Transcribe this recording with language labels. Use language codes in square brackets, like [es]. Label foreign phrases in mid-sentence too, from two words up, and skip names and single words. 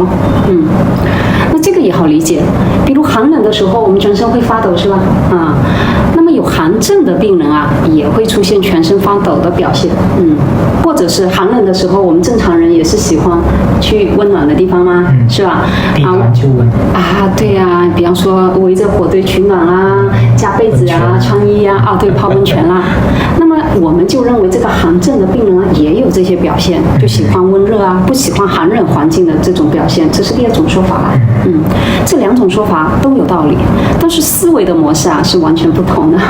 [zh] 那這個也好理解。比如寒冷的時候，我們全身會發抖，是吧？那麼有寒症的病人啊，也會出現全身發抖的表現。或者是寒冷的時候，我们正常人也是喜歡去溫暖的地方嗎？是吧？地暖就溫對呀，比方說圍着火堆取暖啦，加被子啊，穿衣啊，對，泡溫泉啦。那麼我們就認為這個寒症的病人也有這些表現，就喜歡溫熱啊，不喜歡寒冷環境的這種表現，這是第2種說法啦。這2種說法都有道理，但是思維的模式啊是完全不同的。